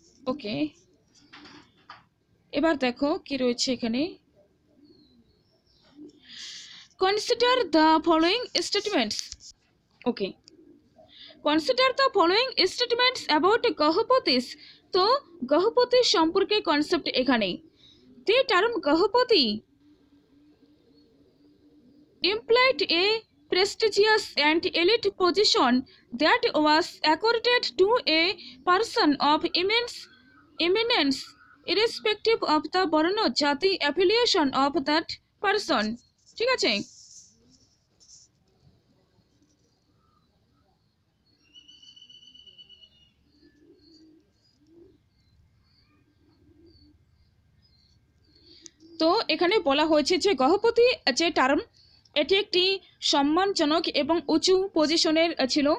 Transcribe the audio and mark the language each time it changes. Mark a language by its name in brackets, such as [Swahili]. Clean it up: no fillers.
[Bangla] ওকে, এবার দেখো কি রয়েছে এখানে। [English] Consider the following statements. Okay, consider the following statements about gahapatis. [Bangla] তো গহপতি সম্পর্কে কনসেপ্ট এখানে। [English] The term gahapati implied a prestigious and elite position that was accorded to a person of immense eminence irrespective of the varna jati affiliation of that person। [Bangla] ঠিক আছে, তো এখানে বলা হয়েছে যে গহপতি যে টার্ম, এটি একটি সম্মানজনক এবং উঁচু পজিশনের ছিল।